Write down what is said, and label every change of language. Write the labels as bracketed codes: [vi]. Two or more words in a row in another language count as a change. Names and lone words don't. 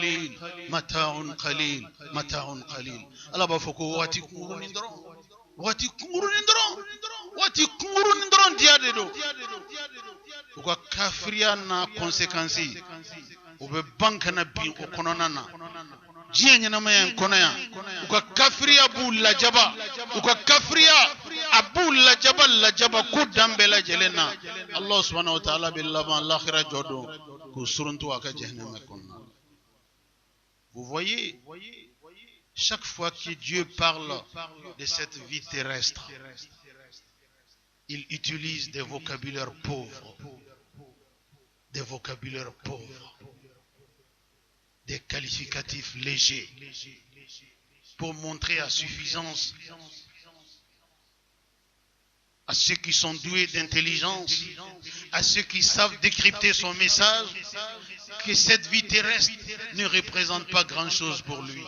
[bm] qalil ala b'a fɔ ko waati kunkurunin dɔrɔn diya de don u ka kafiriya n'a conséquence u bɛ ban kana bin o kɔnɔna na diɲɛ ɲɛnamaya in kɔnɔ yan u ka kafiriya b'u lajaba u ka kafiriya a b'u lajaba ko dan bɛɛ lajɛlen na [ar] الله سبحانه وتعالى [bm] bɛ laban l'akhira jɔ don k'u suruntu a ka jahannama kɔnɔna. [fr] Vous voyez, chaque fois que Dieu parle de cette vie terrestre, il utilise des vocabulaires pauvres, des qualificatifs légers, pour montrer à suffisance à ceux qui sont doués d'intelligence, à ceux qui savent décrypter son message, que cette vie terrestre ne représente pas grand-chose pour lui.